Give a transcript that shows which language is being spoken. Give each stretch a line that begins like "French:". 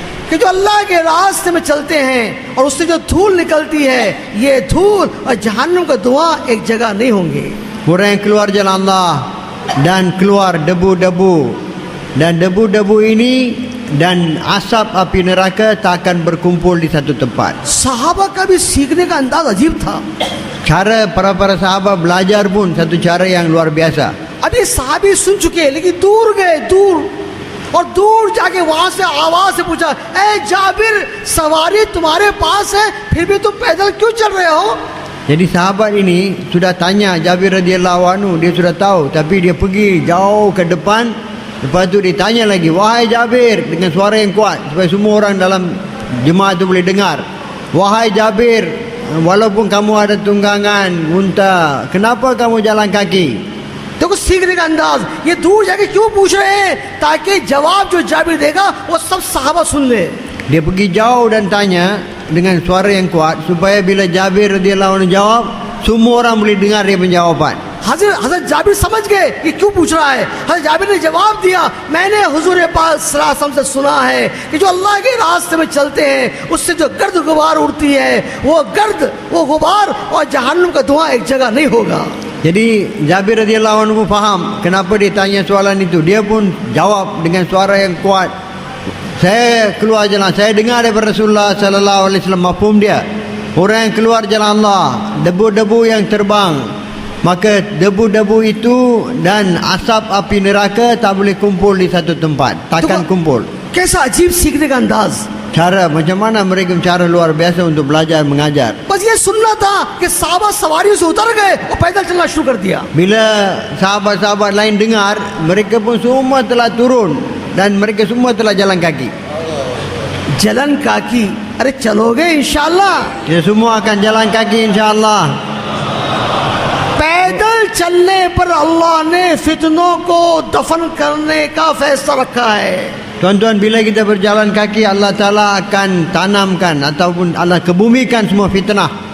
Hindi: कि जो अल्लाह के रास्ते में चलते हैं और उससे जो धूल निकलती है, ये धूल और जहन्नुम का धुआं एक जगह नहीं होंगे.
Malay: orang yang keluar jalan Allah dan keluar debu-debu, dan debu-debu ini dan asap api neraka tak akan berkumpul di satu tempat.
Hindi: सहाबा का भी सीखने का अंदाज अजीब था.
Malay: Cara para sahabat belajar pun satu cara yang luar biasa.
Hindi: अभी साहबी सुन चुके हैं लेकिन दूर गए, दूर और दूर जाके वहां से आवाज से पूछा, ए जाबिर, सवारी तुम्हारे पास है फिर भी तुम पैदल क्यों चल रहे हो?
Malay: Jadi sahabat ini sudah tanya Jabir radhiyallahu anhu, dia sudah tahu, tapi dia pergi jauh ke depan. Lepas tu dia tanya lagi, wahai Jabir, dengan suara yang kuat supaya semua orang dalam jemaah itu boleh dengar. Wahai Jabir, walaupun kamu ada tunggangan unta, kenapa kamu jalan kaki?
Hindi: देखो सीखने का अंदाज, ये दूर जाके क्यों पूछ रहे हैं ताकि जवाब जो जाबिर देगा वो सब सहाबा सुन ले.
Malay: Dia pergi jauh dan tanya dengan suara yang kuat supaya bila Jabir radhiyallahu anhu jawab, semua orang boleh dengar dia penjawapan.
Hindi: हजरत जाबिर समझ गए कि क्यों पूछ रहा है. हजरत जाबिर ने जवाब दिया, मैंने हुजूर पाक सल्लल्लाहु अलैहि वसल्लम से सुना है कि जो अल्लाह के रास्ते में चलते हैं उससे जो गर्द गुबार उड़ती है, वो गर्द, वो गुबार और जहन्नुम का धुआं एक जगह नहीं होगा.
Malay: Jadi Jabir radhiyallahu anhu faham kenapa dia tanya soalan itu. Dia pun jawab dengan suara yang kuat, saya keluar jalan, saya dengar daripada Rasulullah sallallahu alaihi wasallam. Mafhum dia, orang yang keluar jalan Allah, debu-debu yang terbang, maka debu-debu itu dan asap api neraka tak boleh kumpul di satu tempat, takkan kumpul.
Hindi: कैसा अजीब सीखने का अंदाज.
Malay: Cara macam mana mereka cara luar biasa untuk belajar mengajar.
Hindi: बस ये सुनना था कि साहबा सवारियों से उतर गए और पैदल चलना शुरू कर दिया.
Malay: Bila sahabat-sahabat lain dengar, mereka pun semua telah turun dan mereka semua telah jalan kaki. जलन काकी,
Hindi: अरे चलोगे इंशाअल्लाह?
Malay: Kita semua akan jalan kaki insya-Allah.
Hindi: पैदल चलने पर अल्लाह ने फितनों को दफन करने का फैसला रखा है.
Malay: Tuan-tuan, bila kita berjalan kaki, Allah Ta'ala akan tanamkan ataupun Allah kebumikan semua fitnah.